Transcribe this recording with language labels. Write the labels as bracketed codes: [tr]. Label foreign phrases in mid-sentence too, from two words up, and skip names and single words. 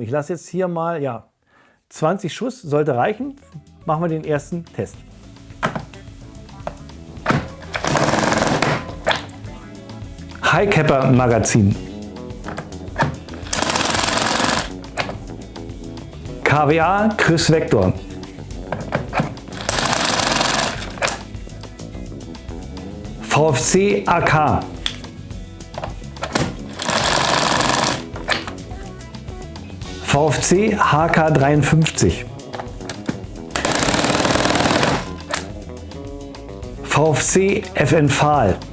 [de] Ich lasse jetzt hier mal, ja, 20 Schuss, sollte reichen. Machen wir den ersten Test. Highcapper-Magazin. KWA Chris Vector. VFC AK. VFC HK53. VFC FN Fahl.